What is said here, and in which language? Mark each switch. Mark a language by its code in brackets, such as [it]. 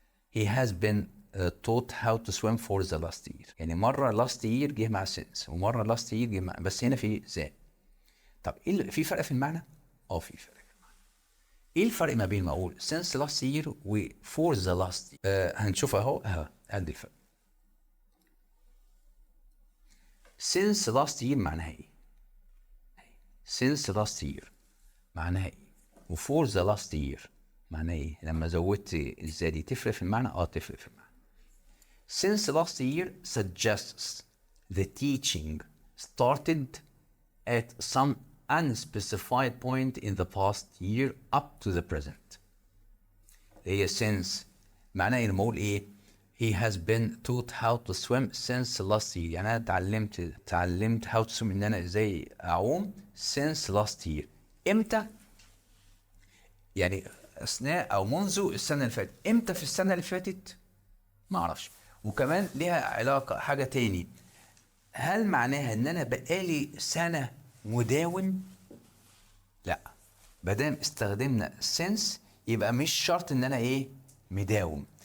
[en] He has been taught how to swim for the last year. [ar] يعني مرة last year جه مع since ومرة last year جه مع، بس هنا في ذات. طب ايه في فرق في المعنى؟ في فرق في المعنى. ايه الفرق ما بين ما اقول since last year و for the last year؟ هنشوف اهو ادي الفرق. since last year معناها ايه؟ since last year معناها ايه؟ و for the last year معناها ايه؟ لما زودت الزا دي تفرق في المعنى؟ تفرق في المعنى. [en] Since last year suggests the teaching started at some unspecified point in the past year up to the present. [ar] هي since معناها لما اقول ايه؟ [en] He has been taught how to swim since last year. [ar] يعني انا اتعلمت how to swim ان انا ازاي اعوم since last year. امتى؟ يعني اثناء او منذ السنه اللي فاتت. امتى في السنه اللي فاتت؟ ما اعرفش. وكمان ليها علاقه حاجه تاني، هل معناها ان انا بقالي سنه مداوم؟ لا، مادام استخدمنا since يبقى مش شرط ان انا ايه مداوم.